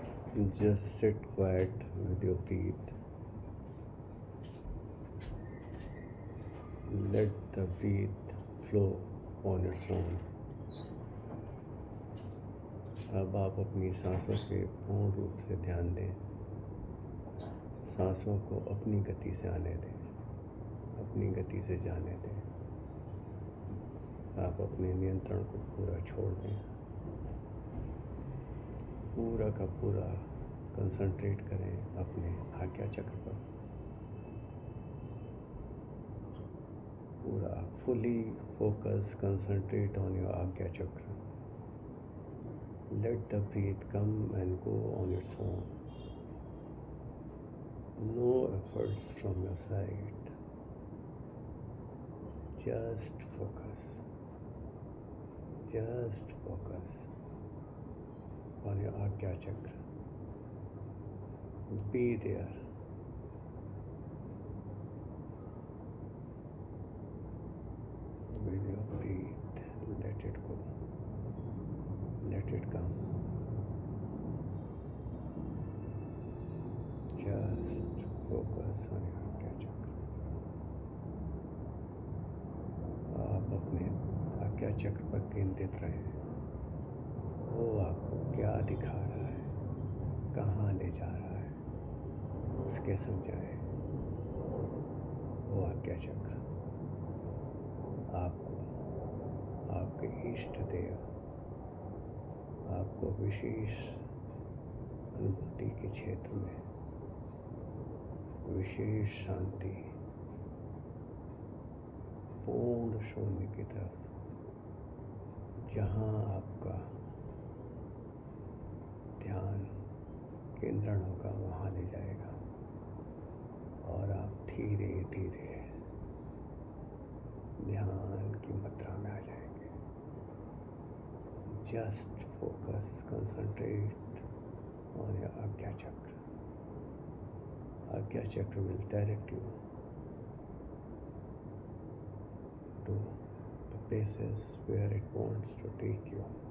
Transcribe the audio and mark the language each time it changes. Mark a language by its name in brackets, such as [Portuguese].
[English] Just sit quiet with your breath. Let the breath flow on its own. [Hindi] अब आप अपनी सांसों पे पूर्ण रूप से ध्यान दें। सांसों को अपनी गति से आने दें, अपनी गति से जाने दें। आप अपने नियंत्रण को पूरा छोड़ दें। पूरा का पूरा कंसंट्रेट करें अपने आज्ञा चक्र पर। [English] पूरा fully focus, concentrate on your Agya Chakra. Let the breath come and go on its own. No efforts from your side. Just focus. Just focus on your Agya Chakra. Be there. With your breath, let it go. Let it come. Just focus on your Agya Chakra. [Hindi] आप अपने आज्ञा चक्र पर केंद्रित रहें. वो आपको क्या दिखा रहा है, कहाँ ले जा रहा है, उसके समझाए. वो आज्ञा चक्र आपको, आपके इष्ट देव, आपको विशेष अनुभूति के क्षेत्र में विशेष शांति, पूर्ण शून्य की तरफ, जहाँ आपका ध्यान केंद्रण होगा, वहाँ ले जाएगा और आप धीरे धीरे ध्यान की मुद्रा में आ जाएंगे. [English] Just focus, concentrate on your Agya Chakra. Agya Chakra will direct you to the places where it wants to take you.